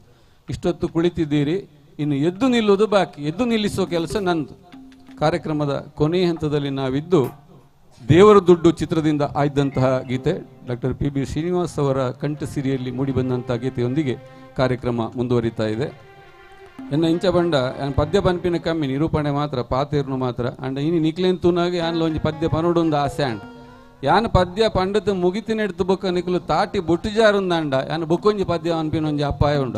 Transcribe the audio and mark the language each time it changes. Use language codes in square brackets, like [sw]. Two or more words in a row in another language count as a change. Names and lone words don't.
[kn] ಇಷ್ಟೊತ್ತು ಕುಳಿತಿದ್ದೀರಿ, ಇನ್ನು ಎದ್ದು ನಿಲ್ಲುವುದು ಬಾಕಿ. ಎದ್ದು ನಿಲ್ಲಿಸುವ ಕೆಲಸ ನಂದು. ಕಾರ್ಯಕ್ರಮದ ಕೊನೆಯ ಹಂತದಲ್ಲಿ ನಾವಿದ್ದು ದೇವರ ದುಡ್ಡು ಚಿತ್ರದಿಂದ ಆಯ್ದಂತಹ ಗೀತೆ ಡಾಕ್ಟರ್ PB ಶ್ರೀನಿವಾಸ್ ಅವರ ಕಂಠಸಿರಿಯಲ್ಲಿ ಮೂಡಿಬಂದಂತಹ ಗೀತೆಯೊಂದಿಗೆ ಕಾರ್ಯಕ್ರಮ ಮುಂದುವರಿತಾ ಇದೆ. [tcy] ಎನ್ನ ಇಂಚ ಬಂಡ ಯಾನ್ ಪದ್ಯ ಪನ್ಪಿನ ಕಮ್ಮಿ ನಿರೂಪಣೆ ಮಾತ್ರ ಪಾತೇರ್ನು ಮಾತ್ರ ಅಂಡ ಇನಿ ನಿಕ್ಲೇನ್ ತೂನಾಗ ಯಾನ್ಲ ಒಂಜಿ ಪದ್ಯ ಪನೋಡೊಂದು ಆಸೆ ಅಂಡ್ ಯಾನ್ ಪದ್ಯ ಪಂಡತ ಮುಗಿತಿನ ಎಡ್ತು ಬೊಕ್ಕ ನಿಕ್ಲು ತಾಟಿ ಬುಟ್ಟುಜಾರುಂದಂಡ ಯಾನ್ ಬೊಕ್ಕೊಂಜಿ ಪದ್ಯ ಅನ್ಪಿನ ಒಂಜಿ ಅಪಾಯ ಉಂಡು.